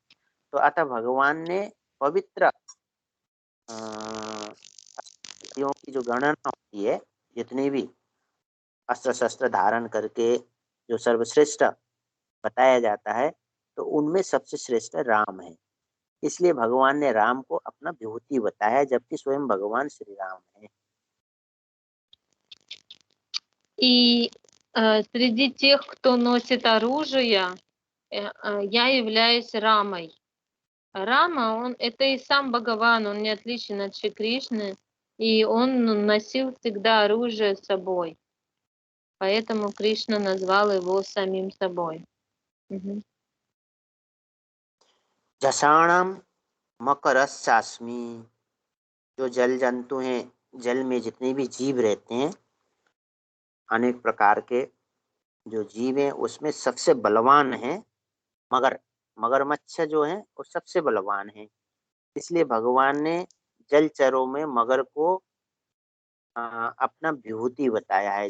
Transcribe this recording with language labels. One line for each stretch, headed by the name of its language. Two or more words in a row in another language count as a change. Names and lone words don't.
Hindi: तो अतः भगवान ने पवित्र अस्त्रों की जो गणना होती है, जितने भी अस्त्र शस्त्र धारण करके जो सर्वश्रेष्ठ बताया जाता है, तो उनमें सबसे श्रेष्ठ राम है। इसलिए भगवान ने राम को अपना विभूति बताया, जबकि स्वयं भगवान श्री राम है।
Russian: И среди тех, кто носит оружие, я являюсь Рамой. Рама, это и сам Бхагаван, он не отличен от Шри Кришны, и он носил всегда оружие с собой. Поэтому Кришна назвал его самим собой. Мгм.
Sanskrit: जसाणाम मकरस्यास्मि,
Hindi: जो जल जंतु हैं, जल में जितने भी जीव रहते हैं, अनेक प्रकार के जो जीव हैं, उसमें सबसे बलवान है मगरमच्छ जो है वो सबसे बलवान है। इसलिए भगवान ने जलचरों में मगर को अपना विभूति बताया है।